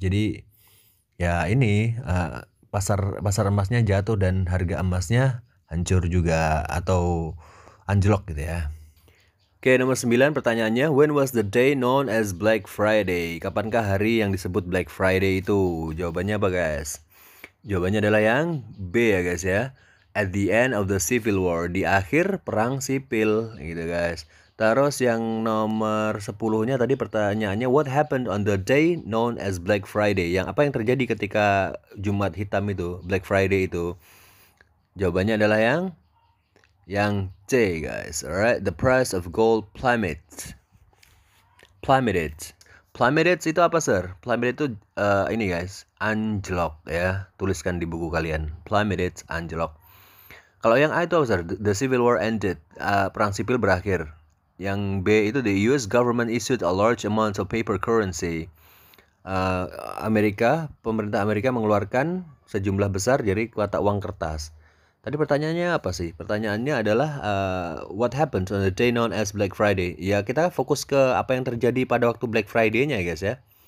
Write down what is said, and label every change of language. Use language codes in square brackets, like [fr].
[id] Jadi ya ini pasar emasnya jatuh dan harga emasnya hancur juga, atau anjlok gitu ya. Oke, nomor 9 pertanyaannya, [en] when was the day known as Black Friday? [id] Kapankah hari yang disebut Black Friday itu? Jawabannya apa guys? Jawabannya adalah yang B ya guys ya. [en] At the end of the Civil War, [id] di akhir perang sipil gitu guys. Terus yang nomor 10-nya tadi pertanyaannya, [en] what happened on the day known as Black Friday? [id] Yang apa yang terjadi ketika Jumat Hitam itu, Black Friday itu? Jawabannya adalah yang C guys. [en] Alright, the price of gold plummeted. [id] Plummeted itu apa sir? Plummeted itu ini guys, anjlok ya. Tuliskan di buku kalian. Plummeted, anjlok. Kalau yang A itu apa sir? [en] The Civil War ended. [id] Perang sipil berakhir. Yang B itu [en] the US government issued a large amount of paper currency. [id] Pemerintah Amerika mengeluarkan sejumlah besar dari mata uang kertas. Tadi pertanyaannya apa sih? Pertanyaannya adalah [en] what happened on the day known as Black Friday? [id] Ya kita fokus ke apa yang terjadi pada waktu Black Friday-nya guys ya.